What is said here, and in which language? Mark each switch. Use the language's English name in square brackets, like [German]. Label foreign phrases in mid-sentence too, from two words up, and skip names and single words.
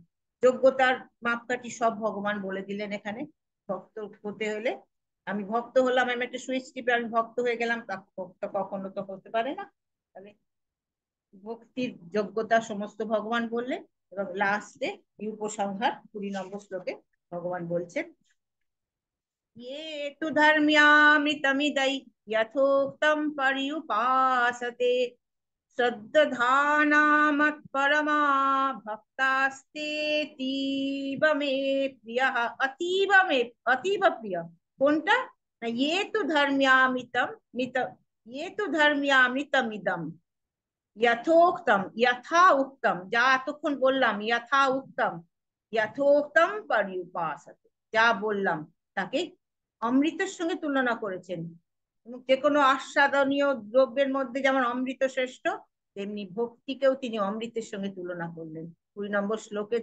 [Bangla] যোগ্যতার মাপকাঠি সব ভগবান বলে দিলেন এখানে। ভক্ত হতে হলে, আমি ভক্ত হলাম, আমি একটা সুইচ টিপে আমি ভক্ত হয়ে গেলাম, ভক্ত কখনো তো হতে পারে না। তাহলে ভক্তির যোগ্যতা সমস্ত ভগবান বললেন, এবং লাস্টে উপসংহার 20 নম্বর শ্লোকে ভগবান বলছেন [Sanskrit] ये तु धर्म्यामृतमिदै यथोक्तं पर्युपासते श्रद्धानामत्परमा भक्तास्तेतीव मे प्रियः। अतीव मे, अतीव प्रिय [Bangla] কোনটা না, [Sanskrit] ये तु धर्म्यामृतम मित, ये तु धर्म्यामृतमिदम যথোক্তম, যথা উক্তম, [Bangla] যা এতক্ষণ বললাম, [Sanskrit] যথা উক্তম, যথোক্তম পর্যুপাসতে, [Bangla] যা বললাম তাকে অমৃতের সঙ্গে তুলনা করেছেন। যে কোনো আস্বাদনীয় দ্রব্যের মধ্যে যেমন অমৃত শ্রেষ্ঠ, তেমনি ভক্তিকেও তিনি অমৃতের সঙ্গে তুলনা করলেন 20 নম্বর শ্লোকে।